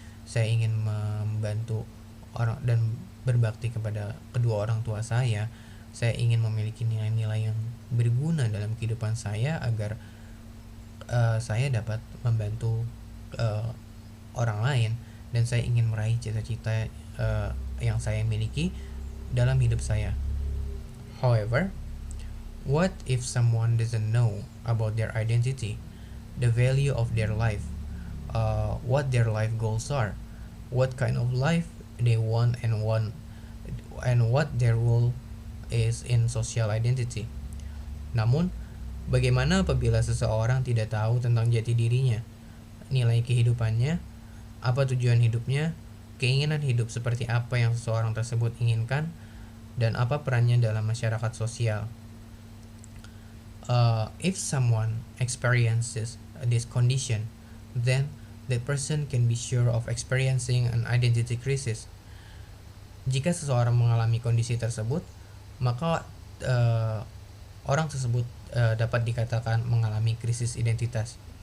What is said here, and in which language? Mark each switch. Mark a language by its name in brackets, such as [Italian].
[Indonesian] Saya ingin membantu orang dan berbakti kepada kedua orang tua saya. Saya ingin memiliki nilai-nilai yang berguna dalam kehidupan saya agar saya dapat membantu orang lain, dan saya ingin meraih cita-cita yang saya miliki dalam hidup saya. [English] However, what if someone doesn't know about their identity, the value of their life, what their life goals are, what kind of life they want, and what their role is in social identity? [Indonesian] Namun, bagaimana apabila seseorang tidak tahu tentang jati dirinya, nilai kehidupannya, apa tujuan hidupnya, keinginan hidup seperti apa yang seseorang tersebut inginkan, dan apa perannya dalam masyarakat sosial? [English] If someone experiences this condition, then that person can be sure of experiencing an identity crisis. [Indonesian] Jika seseorang mengalami kondisi tersebut, maka orang tersebut dapat dikatakan mengalami krisis identitas.